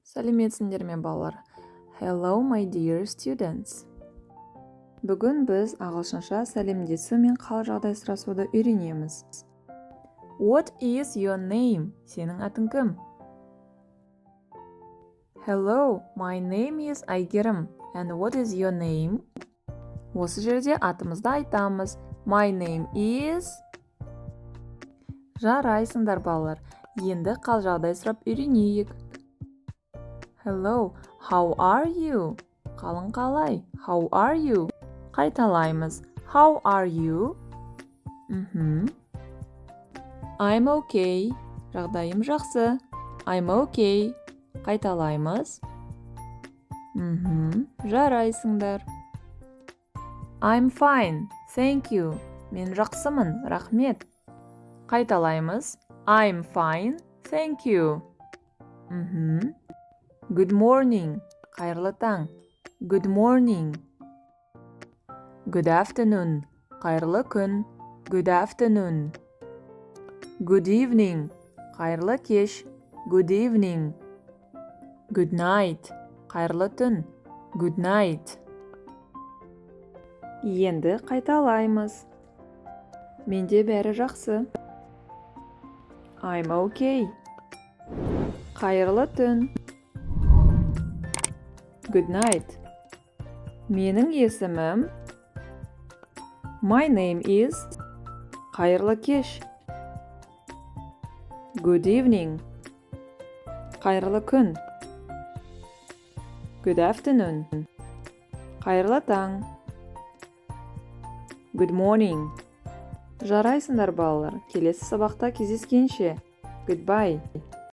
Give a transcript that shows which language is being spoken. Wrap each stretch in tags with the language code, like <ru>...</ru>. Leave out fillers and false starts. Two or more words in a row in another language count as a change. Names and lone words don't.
<kk>Сәлеметсіңдер ме балалар?</kk> <en>Hello, my dear students.</en> <kk>Бүгін біз ағылшынша сәлемдесу мен қал-жағдай сұрасуды үйренеміз.</kk> <en>What is your name?</en> <kk>Сенің атың кім?</kk> <en>Hello, my name is aigerim. And what is your name?</en> <kk>Осы жерде атымызды айтамыз.</kk> <en>My name is...</en> <kk>Жарайсыңдар балалар. Енді қал-жағдай сұрап үйренейік.</kk> <en>Hello, how are you?</en> <kk>Қалың қалай?</kk> <en>How are you? Қайталаймыз. How are you? I'm okay.</en> <kk>Жағдайым жақсы.</kk> <en>I'm okay.</en> <kk>Қайталаймыз. Жарайсыңдар.</kk> <en>I'm fine. Thank you.</en> <kk>Мен жақсымын. Рахмет. Қайталаймыз.</kk> <en>I'm fine. Thank you. Good morning.</en> <kk>Қайырлы таң.</kk> <en>Good morning. Good afternoon.</en> <kk>Қайырлы күн.</kk> <en>Good afternoon. Good evening.</en> <kk>Қайырлы кеш.</kk> <en>Good evening. Good night.</en> <kk>Қайырлы түн.</kk> <en>Good night.</en> <kk>Енді қайталаймыз. Менде бәрі жақсы.</kk> <en>I'm okay.</en> <kk>Қайырлы түн.</kk> <en>Good night.</en> <kk>Менің есімім.</kk> <en>My name is.</en> <kk>Қайырлы кеш.</kk> <en>Good evening.</en> <kk>Қайырлы күн.</kk> <en>Good afternoon.</en> <kk>Қайырлы таң.</kk> <en>Good morning.</en> <kk>Жарайсыңдар балалар. Келесі сабақта кездескенше.</kk> <en>Goodbye.</en>